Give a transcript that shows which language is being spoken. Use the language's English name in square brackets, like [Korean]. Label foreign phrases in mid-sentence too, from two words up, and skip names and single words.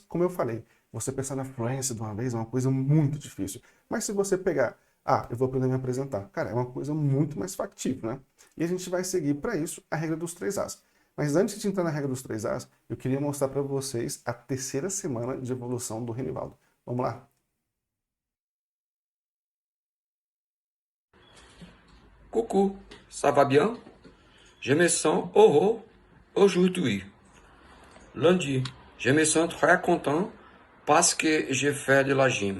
[Portuguese] Como eu falei, você pensar na fluência de uma vez é uma coisa muito difícil. Mas se você pegar, eu vou aprender a me apresentar, cara, é uma coisa muito mais factível, né? E a gente vai seguir para isso a regra dos 3 As. Mas antes de entrar na regra dos 3 As, eu queria mostrar para vocês a terceira semana de evolução do Renivaldo. Vamos lá? [French] Coucou, ça va bien? Je me sens heureux aujourd'hui. Lundi, je me sens très content parce que j'ai fait de la gym.